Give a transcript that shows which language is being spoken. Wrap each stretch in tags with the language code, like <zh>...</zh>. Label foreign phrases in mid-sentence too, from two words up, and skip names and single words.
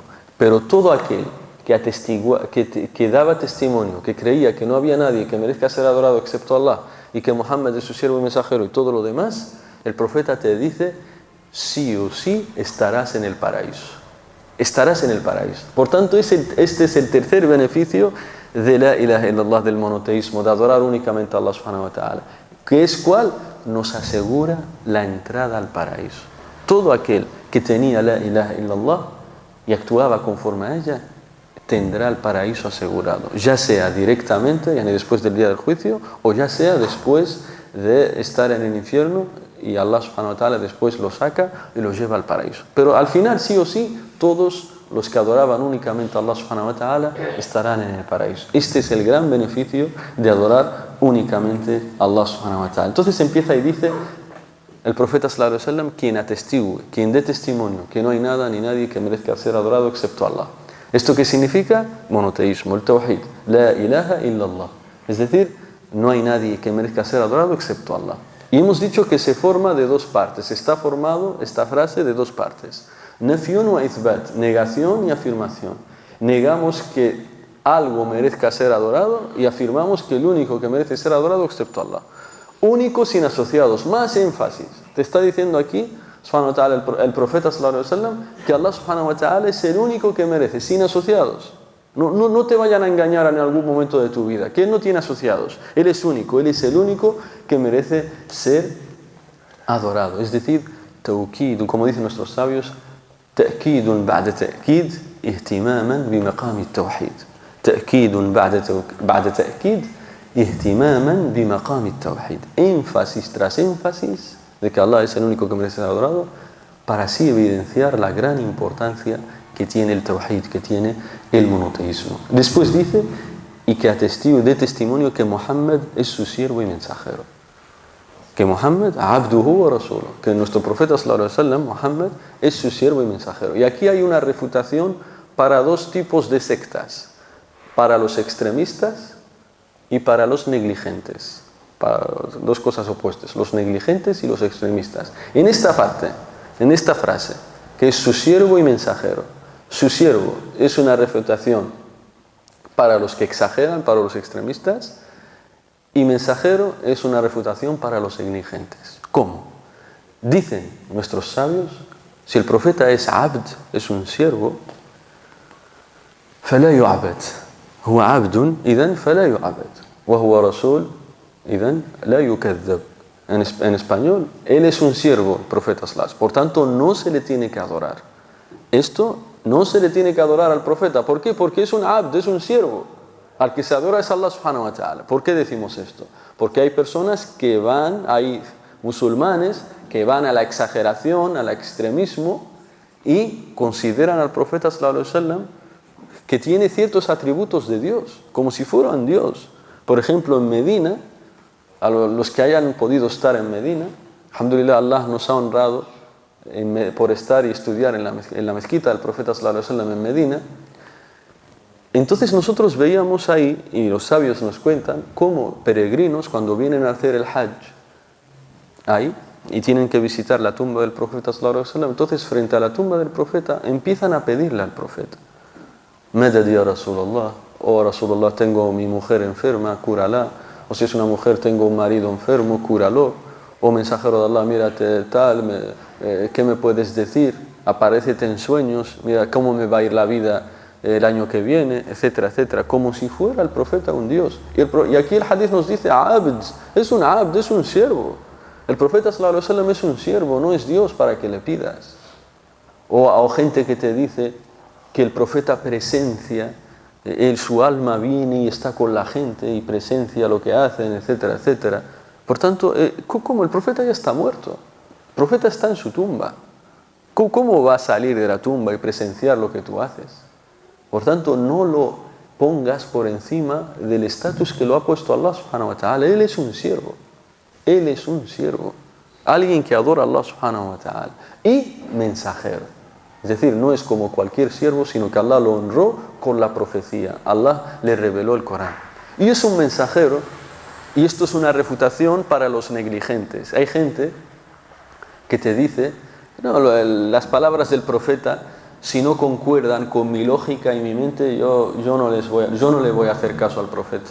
<es>Pero todo aquel que daba testimonio, que creía que no había nadie que merezca ser adorado excepto Allah y que Muhammad es su siervo y mensajero y todo lo demás, el profeta te dice, sí o sí estarás en el paraíso. Estarás en el paraíso. Por tanto, este es el tercer beneficio de</es> <ar>لا إله إلا الله,</ar> <es>del monoteísmo, de adorar únicamente a Allah</es> <ar>سبحانه وتعالى.</ar> <es>¿Qué es cuál? Nos asegura la entrada al paraíso. Todo aquel que tenía</es> <ar>لا إله إلا الله</ar> <es>y actuaba conforme a ella, tendrá el paraíso asegurado, ya sea directamente, yani después del día del juicio, o ya sea después de estar en el infierno y Allah</es> <ar>سبحانه وتعالى</ar> <es>después lo saca y lo lleva al paraíso. Pero al final, sí o sí, todos los que adoraban únicamente a Allah</es> <ar>سبحانه وتعالى</ar> <es>estarán en el paraíso. Este es el gran beneficio de adorar únicamente a Allah</es> <ar>سبحانه وتعالى.</ar> <es>Entonces empieza y dice el profeta</es> <ar>صلى الله عليه وسلم,</ar> <es>quien atestigue, quien dé testimonio que no hay nada ni nadie que merezca ser adorado excepto Allah. ¿Esto qué significa? Monoteísmo, el tawhid,</es> <ar>لا إله إلا الله.</ar> <es>Es decir, no hay nadie que merezca ser adorado excepto Allah. Y hemos dicho que se forma de dos partes. Está formado esta frase de dos partes.</es> <ar>نفي وإثبات,</ar> <es>negación y afirmación. Negamos que algo merezca ser adorado y afirmamos que el único que merece ser adorado excepto Allah. Único sin asociados, más énfasis. Te está diciendo aquí</es> <ar>سبحانه وتعالى,</ar> <es>el profeta</es> <ar>صلى الله عليه وسلم,</ar> <es>que Allah</es> <ar>سبحانه وتعالى</ar> <es>es el único que merece, sin asociados. No te vayan a engañar en algún momento de tu vida, que Él no tiene asociados. Él es único, Él es el único que merece ser adorado. Es decir, tawkid, como dicen nuestros sabios,</es> <ar>تأكيد بعد تأكيد اهتماما بمقام التوحيد. تأكيد بعد تأكيد اهتماما بمقام التوحيد.</ar> <es>Énfasis tras énfasis de que Allah es el único que merece ser adorado, para así evidenciar la gran importancia que tiene el tawhid, que tiene el monoteísmo. Después dice, y que atestigo de testimonio que Muhammad es su siervo y mensajero. Que Muhammad,</es> <ar>عبده ورسوله,</ar> <es>que nuestro profeta</es> <ar>صلى الله عليه وسلم,</ar> <es>Muhammad, es su siervo y mensajero. Y aquí hay una refutación para dos tipos de sectas, para los extremistas y para los negligentes. Para dos cosas opuestas, los negligentes y los extremistas. En esta parte, en esta frase, que es su siervo y mensajero, su siervo es una refutación para los que exageran, para los extremistas, y mensajero es una refutación para los negligentes. ¿Cómo? Dicen nuestros sabios, si el profeta es abd, es un siervo,</es> <ar>فلا يعبد هو عبد إذن فلا يعبد وهو رسول إذن لا يكذب.</ar> <es>En español, él es un siervo, el profeta sallallahu. Por tanto, no se le tiene que adorar. Esto no se le tiene que adorar al profeta. ¿Por qué? Porque es un abd, es un siervo. Al que se adora es Allah</es> <ar>سبحانه وتعالى.</ar> <es>¿Por qué decimos esto? Porque hay personas que van, hay musulmanes que van a la exageración, al extremismo y consideran al profeta</es> <ar>صلى الله عليه وسلم</ar> <es>que tiene ciertos atributos de Dios, como si fueran Dios. Por ejemplo, en Medina, a los que hayan podido estar en Medina, alhamdulillah, Allah nos ha honrado por estar y estudiar en la mezquita del profeta</es> <ar>صلى الله عليه وسلم</ar> <es>en Medina. Entonces nosotros veíamos ahí, y los sabios nos cuentan, cómo peregrinos cuando vienen a hacer el hajj ahí y tienen que visitar la tumba del profeta</es> <ar>صلى الله عليه وسلم,</ar> <es>entonces frente a la tumba del profeta empiezan a pedirle al profeta:</es> <ar>مدد يا رسول الله, oh Rasulullah,</ar> <es>tengo mi mujer enferma, cúrala. O si es una mujer, tengo un marido enfermo, cúralo. O mensajero de Allah, mírate tal, ¿qué me puedes decir? Aparécete en sueños, mira cómo me va a ir la vida el año que viene, etcétera, etcétera. Como si fuera el profeta un Dios. Y aquí el hadith nos dice, abd, es un siervo. El profeta</es> <ar>صلى الله عليه وسلم</ar> <es>es un siervo, no es Dios para que le pidas. O gente que te dice que el profeta presencia su alma viene y está con la gente y presencia lo que hacen, etcétera, etcétera. Por tanto, ¿cómo? El profeta ya está muerto. El profeta está en su tumba. ¿Cómo va a salir de la tumba y presenciar lo que tú haces? Por tanto, no lo pongas por encima del estatus que lo ha puesto Allah</es> <ar>سبحانه وتعالى.</ar> <es>Él es un siervo. Él es un siervo. Alguien que adora a Allah</es> <ar>سبحانه وتعالى.</ar> <es>Y mensajero. Es decir, no es como cualquier siervo, sino que Allah lo honró con la profecía. Allah le reveló el Corán. Y es un mensajero. Y esto es una refutación para los negligentes. Hay gente que te dice, no, las palabras del profeta, si no concuerdan con mi lógica y mi mente, yo no le voy a hacer caso al profeta.</es>